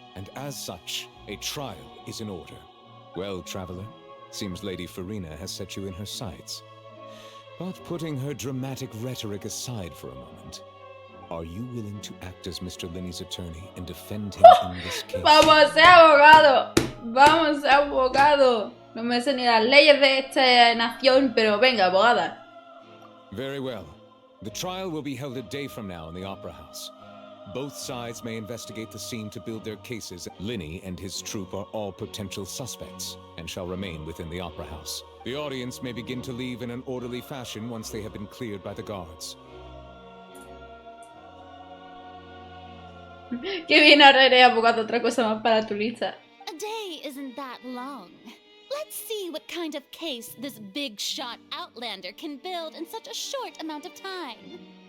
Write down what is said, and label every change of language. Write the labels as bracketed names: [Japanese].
[English] and as such, a trial is in order. Well, traveler, seems Lady Farina has set you in her sights. But putting her dramatic rhetoric aside for a moment, are you willing to act as Mr. Linney's attorney and defend him in this case? [Spanish] ¡Vamos a ser abogado! ¡Vamos a ser abogado! No me sé ni las leyes de esta nación, pero venga, abogada. [English] Very well. The trial will be held a day from now in the Opera House. Both sides may investigate the scene to build their cases. Linney and his troupe are all potential suspects and shall remain within the Opera House. The audience may begin to leave in an orderly fashion once they have been cleared by the guards. [Spanish] Qué bien, ahora eres abogado, otra cosa más para tu lista. [English] A day isn't that long. Let's see what kind of case this big shot outlander can build in such a short amount of time.